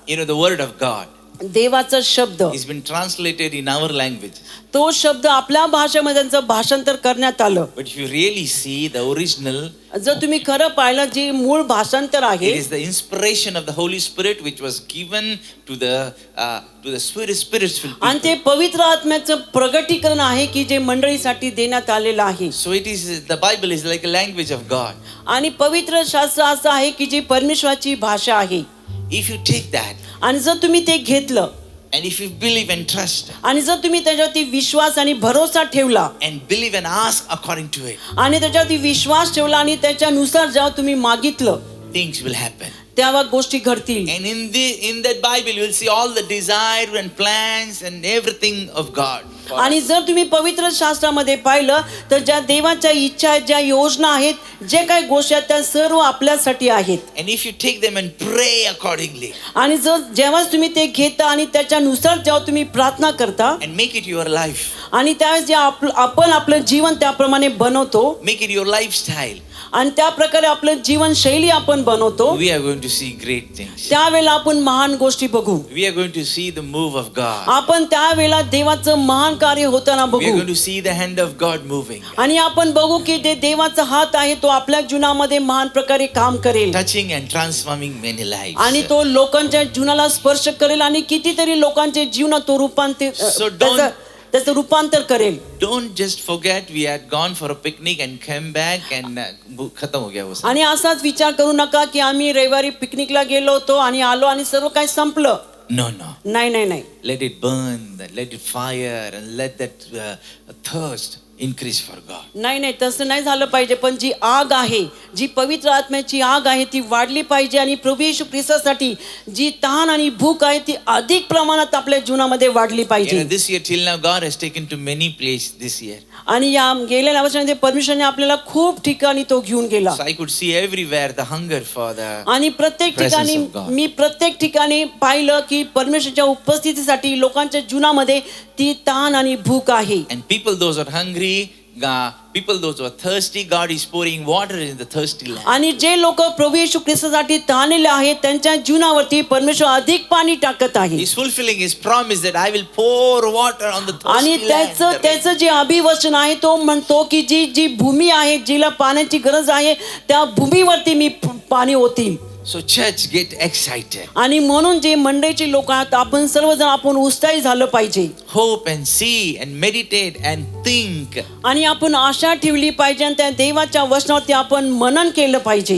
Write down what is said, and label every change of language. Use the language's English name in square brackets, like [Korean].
[English] You know, the word of God [Marathi] देवाचा शब्द [English] has been translated in our language. [Marathi] तो शब्द आपल्या भाषेमध्ये त्यांचं भाषांतर करण्यात आलं. [English] But if you really see the original, [Marathi] जर तुम्ही खरं पाहिलं जे मूळ भाषांतर आहे [English] it is the inspiration of the Holy Spirit which was given to the spiritual [Marathi] आणि ते [English] people. [Marathi] पवित्र आत्म्याचं प्रगटीकरण आहे की जे मंडळीसाठी देण्यात आलेलं आहे. [English] So the Bible is like a language of God. [Marathi] आणि पवित्र शास्त्र असं आहे की जी परमेश्वराची भाषा आहे. [English] If you take that, [Marathi] आणि जर तुम्ही ते घेतलं [English] And if you believe and trust [Marathi] आणि जर तुम्ही त्याच्यावरती विश्वास आणि भरोसा ठेवला [English] and believe and ask according to it, [Marathi] आणि त्याच्यावरती विश्वास ठेवला आणि त्याच्यानुसार जेव्हा तुम्ही मागितलं [English] things will happen. [Marathi] तेव्हा गोष्टी घडतील. [English] And in that Bible, you will see all the desire and plans and everything of God. [Marathi] आणि जर तुम्ही पवित्र शास्त्रामध्ये पाहिलं तर ज्या देवाच्या इच्छा आहेत, ज्या योजना आहेत, जे काही गोष्टी आहेत त्या सर्व आपल्यासाठी आहेत. [English] And if you take them and pray accordingly [Marathi] आणि जर जेव्हा तुम्ही ते घेता आणि त्याच्यानुसार जेव्हा तुम्ही प्रार्थना करता [English] and make it your life, [Marathi] आणि त्यावेळेस जे आपण आपलं जीवन त्याप्रमाणे बनवतो [English] make it your lifestyle, [Marathi] आणि त्या प्रकारे आपलं जीवनशैली आपण बनवतो, [English] we are going to see great things. [Marathi] त्यावेळेला आपण महान गोष्टी बघू. [English] We are going to see the move of God. [Marathi] आपण त्यावेळेला देवाचं महान कार्य होताना [English] We are [Marathi] बघू. [English] going to see the hand of God moving, [Marathi] आणि आपण बघू की ते देवाचा हात आहे, तो आपल्या जीवनामध्ये महान प्रकारे काम करेल [English] touching and transforming many lives. [Marathi] आणि तो लोकांच्या जीवनाला स्पर्श करेल आणि कितीतरी लोकांचे जीवन तो [English] So don't- [Marathi] त्याचं रूपांतर करेल. [English] Don't just forget we had gone for a picnic and came back and [Hindi] खत्म हो गया वो सब. [Marathi] आणि असाच विचार करू नका की आम्ही रविवारी पिकनिकला गेलो होतो आणि आलो आणि सर्व काही संपलं. [English] No, no. [Marathi] नाही नाही नाही. [English] Let it burn, let it fire, and let that thirst increase for God. [Marathi] नाही नाही तसं नाही झालं पाहिजे. पण जी आग आहे, जी पवित्र आत्म्याची आग आहे ती वाढली पाहिजे आणि प्रभू येशू ख्रिस्तासाठी जी तहान आणि भूक आहे ती अधिक प्रमाणात आपल्या जीवनामध्ये वाढली पाहिजे. [English] This year till now God has taken to many places this year. [Marathi] आणि या गेलेल्या वर्षामध्ये परमेश्वराने आपल्याला खूप ठिकाणी तो घेऊन गेला. [English] So I could see everywhere the hunger for the [Marathi] आणि प्रत्येक ठिकाणी [English] presence of God. [Marathi] मी प्रत्येक ठिकाणी पाहिलं की परमेश्वराच्या उपस्थितीसाठी लोकांच्या जीवनामध्ये ती तहान आणि भूक आहे. [English] and people those are hungry, people those who are thirsty, God is pouring water in the thirsty land. [Marathi] आणि जे लोक प्रभू येशू ख्रिस्तासाठी तहानलेले आहेत त्यांच्या जीवनावरती परमेश्वर अधिक पाणी टाकत आहे. [English] He's fulfilling his promise that I will pour water on the [Marathi] आणि [English] thirsty land. [Marathi] त्याचं जे अभिवचन आहे तो म्हणतो की जी भूमी आहे, जिला पाण्याची गरज आहे, त्या भूमीवरती मी पाणी ओतीन. [English] So church, get excited. [Marathi] आणि म्हणून जे मंडळीचे लोक आहेत आपण सर्वजण आपण उत्साही झालं पाहिजे. [English] Hope and see and meditate and think. [Marathi] आणि आपण आशा ठेवली पाहिजे आणि त्या देवाच्या वचनावरती आपण मनन केलं पाहिजे.